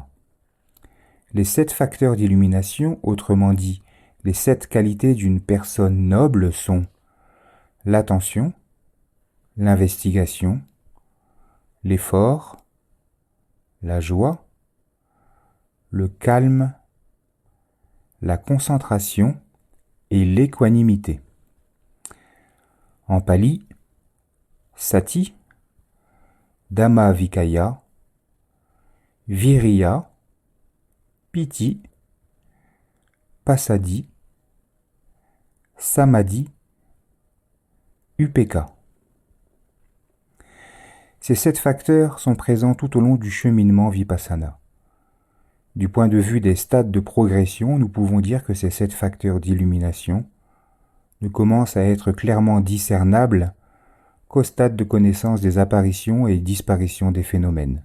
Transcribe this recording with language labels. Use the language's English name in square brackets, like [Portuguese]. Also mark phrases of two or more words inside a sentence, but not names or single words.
[French] Les 7 facteurs d'illumination, autrement dit, les 7 qualités d'une personne noble sont l'attention, l'investigation, l'effort, la joie, le calme, la concentration et l'équanimité. En pali, [Pali] sati, dhamma vikaya, viriya, piti, passaddhi, samadhi, upeka. [French] Ces 7 facteurs sont présents tout au long du cheminement vipassana. Du point de vue des stades de progression, nous pouvons dire que ces 7 facteurs d'illumination ne commencent à être clairement discernables qu'au stade de connaissance des apparitions et disparitions des phénomènes.